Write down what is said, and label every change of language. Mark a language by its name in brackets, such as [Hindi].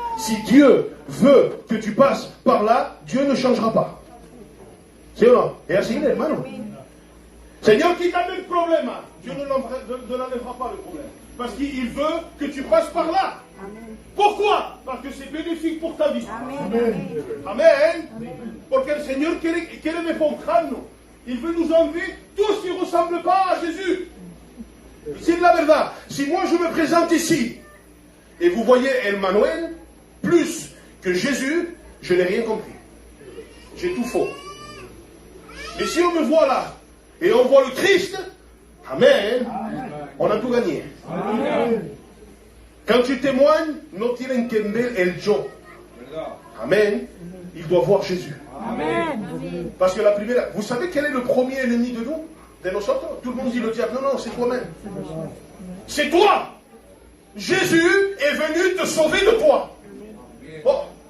[French] Si Dieu veut que tu passes par là, Dieu ne changera pas. C'est vrai. Et ainsi, hermano. Seigneur, [Spanish] quítame [French] le problème. Dieu ne l'enlèvera pas le problème. Parce qu'il veut que tu passes par là. Amen. Pourquoi? Parce que c'est bénéfique pour ta vie. Amen. Amen. [Spanish] Porque el Señor quiere despojarnos. [French] Il veut nous enlever tout ce qui ne ressemble pas à Jésus. C'est [Spanish] de la verdad. [French] Si moi je me présente ici, et vous voyez Emmanuel, plus que Jésus, je n'ai rien compris. J'ai tout faux. Mais si on me voit là, et on voit le Christ, Amen, on a tout gagné. Amen. Quand tu témoignes, [Spanish] no tienen que ver el yo. [French] Amen. Il doit voir Jésus. Amen. Parce que la première, vous savez quel est le premier ennemi de nous, [Spanish] de nosotros? [French] Tout le monde dit le diable. Non, c'est toi-même. C'est toi. Jésus est venu te sauver de toi. Oh.